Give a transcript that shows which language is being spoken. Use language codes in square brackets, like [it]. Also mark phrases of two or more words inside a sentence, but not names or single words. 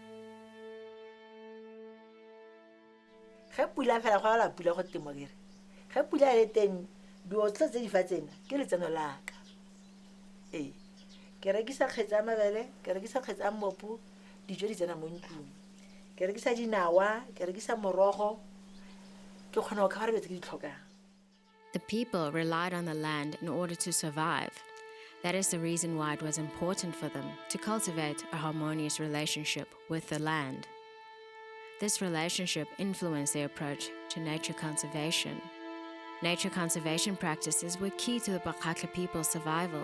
[tn] ge pula fela go la pula go temo kere ge pula le teng di otla tse di fatsena ke letseno la ka ee ke rekisa kgetsa a mabele ke rekisa kgetsa a mmopu dijo di tsena mo ntlong ke rekisa dinawa ke rekisa morogo ke kgona go kgara betse ke di tlhokang. [en] The people relied on the land in order to survive. That is the reason why it was important for them to cultivate a harmonious relationship with the land. This relationship influenced their approach to nature conservation. Nature conservation practices were key to the Bakatla people's survival.